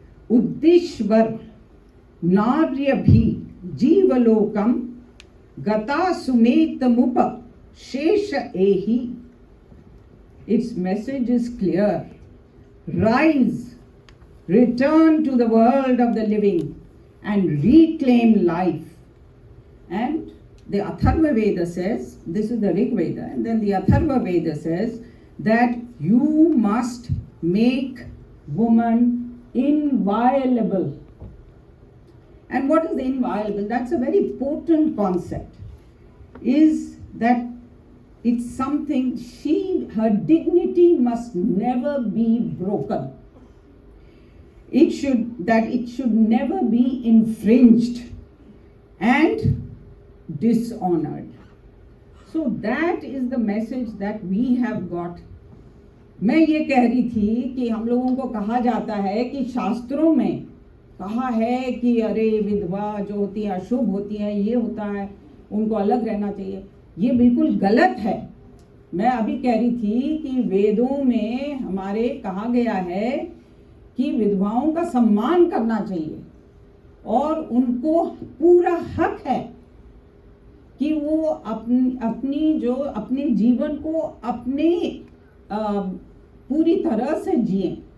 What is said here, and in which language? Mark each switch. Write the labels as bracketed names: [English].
[Sanskrit] उद्दिश्वर नार्य भी जीवलोकम गता सुमेत मुप शेष एहि. [English] Its message is clear. Rise, return to the world of the living and reclaim life. And the Atharva Veda says, this is the Rig Veda, and then the Atharva Veda says that you must make woman inviolable. And what is inviolable? That's a very potent concept. Is that it's something, her dignity must never be broken. It should never be infringed and dishonored. So that is the message that we have got. [Hindi] मैं ये कह रही थी कि हम लोगों को कहा जाता है कि शास्त्रों में कहा है कि अरे विधवा जो होती है अशुभ होती है, ये होता है, उनको अलग रहना चाहिए. ये बिल्कुल गलत है. मैं अभी कह रही थी कि वेदों में हमारे कहा गया है कि विधवाओं का सम्मान करना चाहिए और उनको पूरा हक है कि वो अपने जीवन को अपने पूरी तरह से जिए.